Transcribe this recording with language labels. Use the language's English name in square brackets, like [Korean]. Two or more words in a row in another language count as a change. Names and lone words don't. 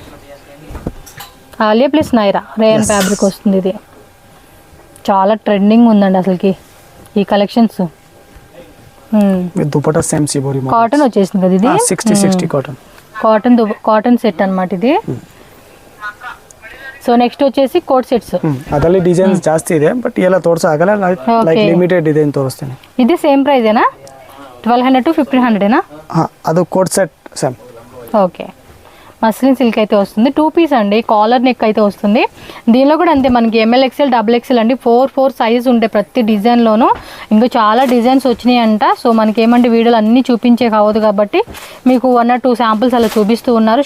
[Telugu] ఆలియా ప్లస్ నైరా రేయన్ ఫ్యాబ్రిక్ వస్తుంది. ఇది చాలా ట్రెండింగ్ ఉందండి అసలుకి ఈ కలెక్షన్స్. దుపట్టా సేమ్ సిబోరి కాటన్ వచ్చేసింది కదా ఇది, 60 కాటన్ [English] cotton set [Telugu] అన్నమాట ఇది. [English] so next వచ్చేసి coat sets [Kannada] ಅದರಲ್ಲಿ ಡಿಸೈನ್ಸ್ ಜಾಸ್ತಿ ಇದೆ ಬಟ್ ಎಲ್ಲ ತೋರಿಸೋಕ್ಕಾಗಲ್ಲ, [English] like limited design [Kannada] ತೋರಿಸ್ತೀನಿ. ಇದು [English] same price [Kannada] ಏನಾ 1200 to 1500 ఏనా? ಅದು ಕೋಟ್ ಸೆಟ್ సేమ్. [Telugu] ఓకే, [English] muslin silk [Telugu] అయితే వస్తుంది. 2 పీస్ అండి, [English] collar neck [Telugu] అయితే వస్తుంది. దీనిలో కూడా అంతే, మనకి ML XL XXL అండి 4 సైజ్ ఉంటాయి ప్రతి డిజైన్లోనూ. ఇంకా చాలా డిజైన్స్ వచ్చినాయి అంట. సో మనకి ఏమంటే వీడియోలు అన్నీ చూపించే కావద్దు కాబట్టి మీకు 1 or 2 శాంపుల్స్ అలా చూపిస్తూ ఉన్నారు.